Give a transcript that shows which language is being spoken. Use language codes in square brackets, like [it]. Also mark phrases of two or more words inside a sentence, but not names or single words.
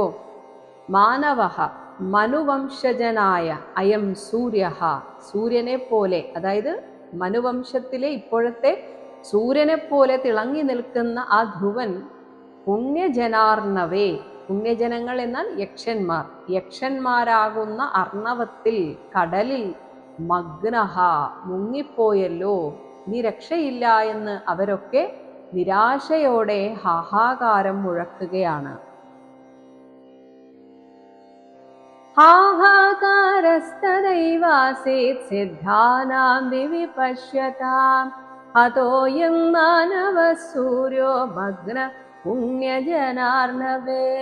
[ml] മാനവഹ, മനുവംശജനായ അയം സൂര്യഹ, സൂര്യനെ പോലെ, അതായത് മനുവംശത്തിലെ ഇപ്പോഴത്തെ സൂര്യനെ പോലെ തിളങ്ങി നിൽക്കുന്ന ആ ധ്രുവൻ പുണ്യജനാർണവേ, പുണ്യജനങ്ങൾ എന്നാൽ യക്ഷന്മാർ, യക്ഷന്മാരാകുന്ന അർണവത്തിൽ, കടലിൽ മഗ്നഹ, മുങ്ങിപ്പോയല്ലോ, ഇനി രക്ഷയില്ല എന്ന് അവരൊക്കെ നിരാശയോടെ ഹാഹാകാരം മുഴക്കുകയാണ്. [sa] हाहाकारस्तदैवासीत् सिद्धानां दिवि पश्यतां, हतोऽयं मानवः सूर्यो मग्न पुण्यजनार्णवे.